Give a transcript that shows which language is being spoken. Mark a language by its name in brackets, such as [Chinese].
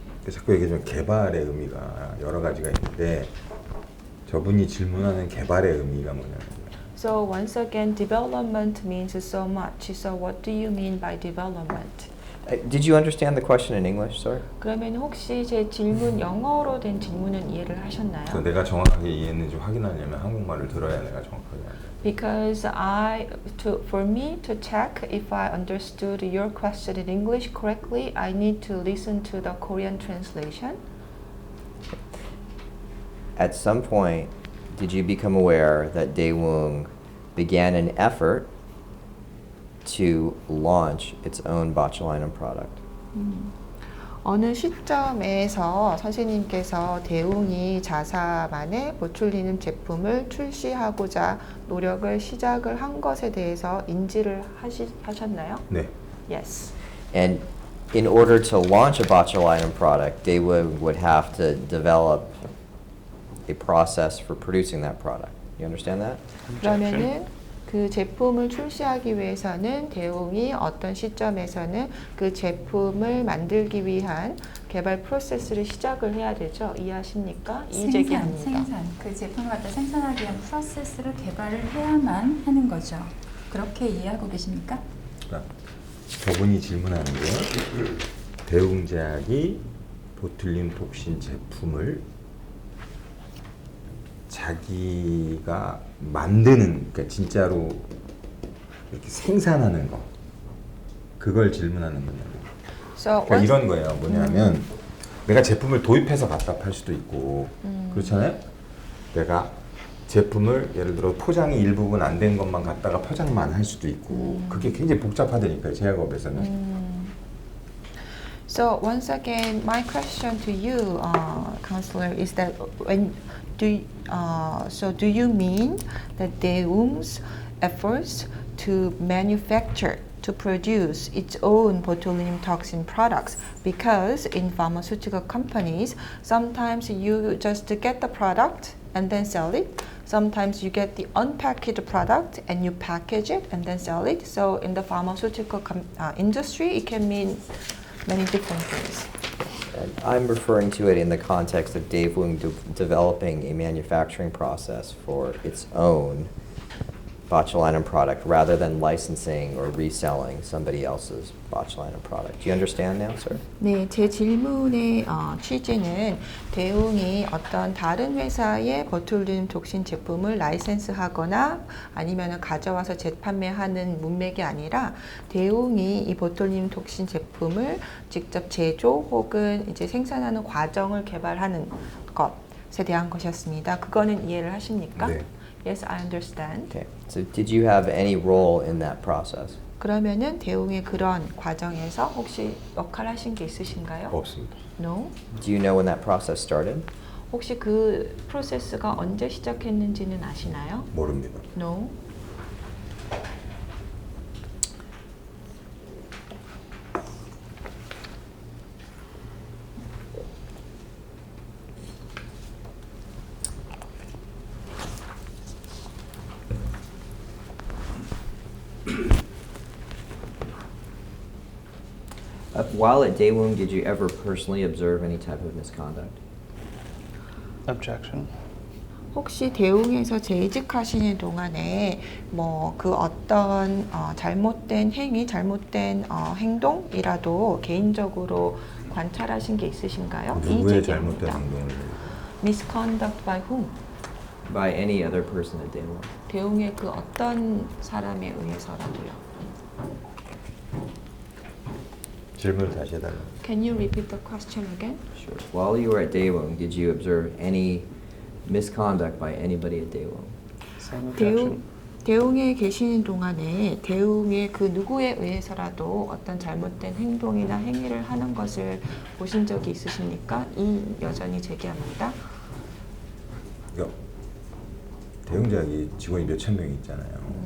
[Korean] 자꾸 얘기하지만 개발의 의미가 여러 가지가 있는데 저분이 질문하는 개발의 의미가 뭐냐면 [English] So once again, development means so much. So what do you mean by development? Did you understand the question in English, sir? [Korean] 그러면 혹시 제 질문 영어로 된 질문은 이해를 하셨나요? 그 내가 정확하게 이해했는지 확인하려면 한국말을 들어야 내가 정확하게 알아요. [English] Because for me to check if I understood your question in English correctly, I need to listen to the Korean translation. At some point, did you become aware that Daewoo began an effort to launch its own botulinum product? [Korean] 어느 시점에서 선생님께서 대웅이 자사만의 보툴리눔 제품을 출시하고자 노력을 시작을 한 것에 대해서 인지를 하셨나요? 네. [English] Yes. And in order to launch a botulinum product, Daewoo would have to develop a process for producing that product. You understand that? [Korean] 그러면은 그 제품을 출시하기 위해서는 대웅이 어떤 시점에서는 그 제품을 만들기 위한 개발 프로세스를 시작을 해야 되죠. 이해하십니까? 이의제기합니다. 생산. 그 제품을 갖다 생산하기 위한 프로세스를 개발을 해야만 하는 거죠. 그렇게 이해하고 계십니까? 그러니까 저분이 질문하는 게 대웅제약이 보툴린 톡신 제품을 자기가 만드는, 그러니까 진짜로 이렇게 생산하는 거, 그걸 질문하는 거냐고. [English] So [Korean] 그러니까 이런 거예요. 뭐냐면 내가 제품을 도입해서 갖다 팔 수도 있고 그렇잖아요. 내가 제품을 예를 들어 포장이 일부분 안 된 것만 갖다가 포장만 할 수도 있고 그게 굉장히 복잡하다니까요. 제약업에서는. [English] So once again, my question to you, counselor, is that do you mean that Daewoo's efforts to manufacture, to produce its own botulinum toxin products? Because in pharmaceutical companies, sometimes you just get the product and then sell it. Sometimes you get the unpackaged product and you package it and then sell it. So in the pharmaceutical industry, it can mean many different things. And I'm referring to it in the context of Daewoo developing a manufacturing process for its own botulinum product rather than licensing or reselling somebody else's botulinum product. Do you understand now, sir? [Korean] 네, 제 질문의 취지는 대웅이 어떤 다른 회사의 보툴리눔 톡신 제품을 라이센스하거나 아니면 가져와서 재판매하는 문맥이 아니라 대웅이 이 보툴리눔 톡신 제품을 직접 제조 혹은 이제 생산하는 과정을 개발하는 것에 대한 것이었습니다. 그거는 이해를 하십니까? 네. [English] Yes, I understand. Okay. So did you have any role in that process? [Korean] 그러면은 대웅의 그런 과정에서 혹시 역할 하신 게 있으신가요? 없습니다. [English] No. Do you know when that process started? [Korean] 혹시 그 프로세스가 언제 시작했는지는 아시나요? 모릅니다. [English] No. While at Daewoo, did you ever personally observe any type of misconduct? Objection. [Korean] 혹시 대웅에서 재직하시는 동안에 뭐 그 어떤 잘못된 행위, 잘못된 행동이라도 개인적으로 관찰하신 게 있으신가요? 누구의 잘못된 이의제기합니다. 행동을 [English] Misconduct by whom? By any other person at Daewoo? [Korean] 대웅의 그 어떤 사람에 의해서라도요. 질문을 다시 해달라고. [English] Can you repeat the question again? Sure. While you were at Daewoo, did you observe any misconduct by anybody at Daewoo? Same objection. [Korean] 대웅에 계시는 동안에 대웅의 그 누구에 의해서라도 어떤 잘못된 행동이나 행위를 하는 것을 보신 적이 있으십니까? 이 여전히 제기합니다. 그러니까 대웅제약이 직원이 몇천 명이 있잖아요.